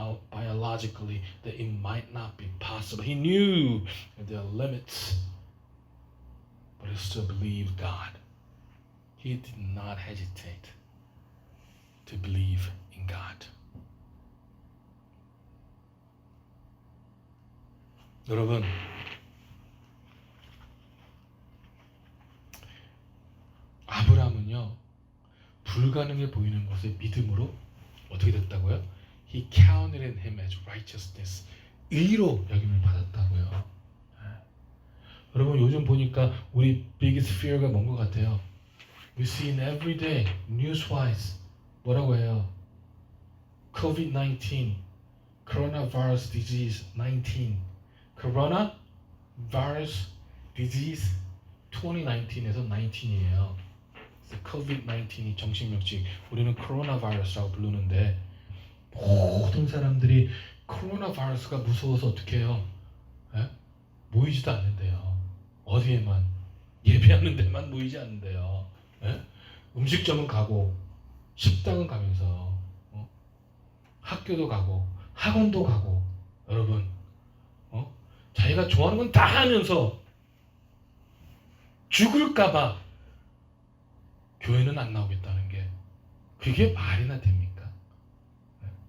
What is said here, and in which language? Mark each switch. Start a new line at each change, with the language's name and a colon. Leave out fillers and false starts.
English: Biologically, that it might not be possible. He knew that there are limits, but he still believed God. He did not hesitate to believe in God.
Korean: 여러분, 아브라함은요, 불가능해 보이는 것을 믿음으로 어떻게 됐다고요?
English: He counted in him as righteousness.
Korean: 의로 여김을 받았다고요. 여러분, 요즘 보니까 우리
English: biggest fear
Korean: 가 뭔 것 같아요?
English: We see in every day, news-wise,
Korean: 뭐라고 해요? COVID-19, coronavirus disease 19, coronavirus disease 2019에서 19이에요. COVID-19이 정식 명칭, 우리는 코로나 바이러스라고 부르는데 모든 사람들이 코로나 바이러스가 무서워서 어떻게 해요? 예? 모이지도 않는데요. 어디에만? 예배하는 데만 모이지 않는데요. 예? 음식점은 가고 식당은 가면서 학교도 가고 학원도 가고 여러분 자기가 좋아하는 건 다 하면서 죽을까봐 교회는 안 나오겠다는 게 그게 말이나 됩니까? 예?